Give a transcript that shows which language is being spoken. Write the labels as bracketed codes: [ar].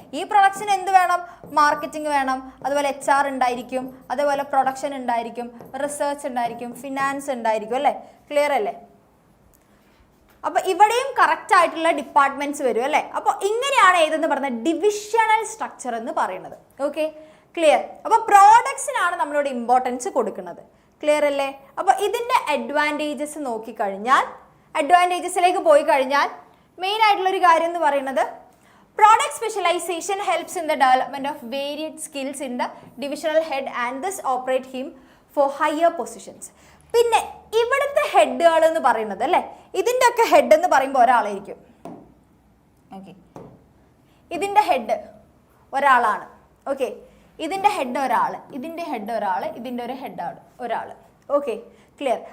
[ml] ഈ പ്രൊഡക്ഷൻ എന്ത് വേണം? മാർക്കറ്റിംഗ് വേണം, അതുപോലെ HR ഉണ്ടായിരിക്കും, അതേപോലെ പ്രൊഡക്ഷൻ ഉണ്ടായിരിക്കും, റിസർച്ച് ഉണ്ടായിരിക്കും, ഫിനാൻസ് ഉണ്ടായിരിക്കും അല്ലേ. ക്ലിയർ അല്ലേ? അപ്പോൾ ഇവിടെയും കറക്റ്റ് ആയിട്ടുള്ള ഡിപ്പാർട്ട്മെന്റ്സ് വരും അല്ലേ. അപ്പോൾ ഇങ്ങനെയാണ് ഏതെന്ന് പറയുന്നത് ഡിവിഷണൽ സ്ട്രക്ചർ എന്ന് പറയുന്നത്. Okay, clear. അപ്പോൾ പ്രോഡക്ട്സിനാണ് നമ്മളിവിടെ ഇമ്പോർട്ടൻസ് കൊടുക്കുന്നത്. ക്ലിയർ അല്ലേ? അപ്പോൾ ഇതിൻ്റെ അഡ്വാൻറ്റേജസ് നോക്കിക്കഴിഞ്ഞാൽ, അഡ്വാൻറ്റേജസിലേക്ക് പോയി കഴിഞ്ഞാൽ മെയിൻ ആയിട്ടുള്ളൊരു കാര്യം എന്ന് പറയുന്നത് [en] product specialization helps in the development of varied skills in the divisional head and this operate him for higher positions. [ml] പിന്നെ ഇവിടുത്തെ ഹെഡുകൾ എന്ന് പറയുന്നത് അല്ലേ, ഇതിൻ്റെ ഒക്കെ ഹെഡ് എന്ന് പറയുമ്പോൾ ഒരാളായിരിക്കും. ഓക്കെ, ഇതിൻ്റെ ഹെഡ് ഒരാളാണ്. ഓക്കെ, ഇതിൻ്റെ ഹെഡ് ഒരാൾ, ഇതിൻ്റെ ഹെഡ് ഒരാൾ, ഇതിൻ്റെ ഒരു ഹെഡ് ഒരാൾ. Okay, clear.